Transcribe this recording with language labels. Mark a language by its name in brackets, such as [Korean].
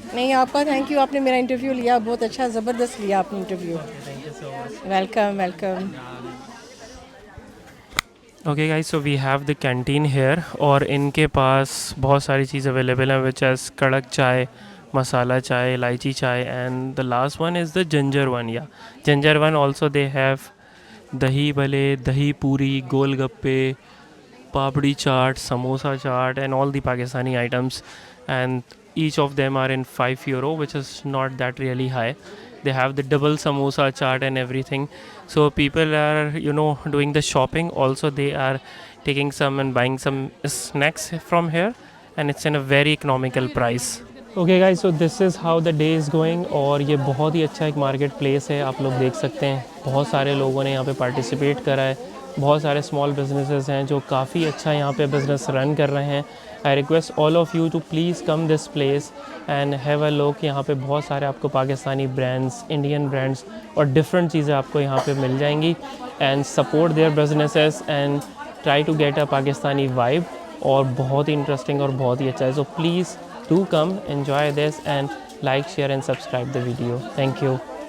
[Hindi] नहीं, आपका thank you. आपने मेरा इंटरव्यू लिया, बहुत अच्छा ज़बरदस्त लिया आपने interview. [English] Thank you so so much. Welcome welcome. Okay guys, so we have the canteen here [Hindi] और इनके पास बहुत सारी चीज़ अवेलेबल हैं [English] Which as kadak chai, masala chai, elaichi chai, and the last one is the ginger one. Yeah ginger one also they have dahi bhalle, dahi puri, golgappe, papdi chaat, samosa chaat, and all the Pakistani items, and each of them are in €5, which is not that really high. They have the double samosa chaat and everything, so people are doing the shopping. Also they are taking some and buying some snacks from here, and it's in a very economical price. Okay guys, so this is how the day is going. [Hindi] और ये बहुत ही अच्छा एक market place है, आप लोग देख सकते हैं. बहुत सारे लोगों ने यहाँ पे पार्टिसिपेट करा है. बहुत सारे स्मॉल बिजनेसेस हैं जो काफ़ी अच्छा यहाँ पे बिज़नेस रन कर रहे हैं. [English] I request all of you to please come this place and have a look. [Hindi] यहाँ पे बहुत सारे आपको पाकिस्तानी ब्रांड्स, इंडियन ब्रांड्स और डिफरेंट चीज़ें आपको यहाँ पे मिल जाएंगी. [English] And support their businesses and try to get a Pakistani vibe. [Hindi] और बहुत ही इंटरेस्टिंग और बहुत ही अच्छा है. [English] So please do come, enjoy this, and like, share and subscribe the video. Thank you.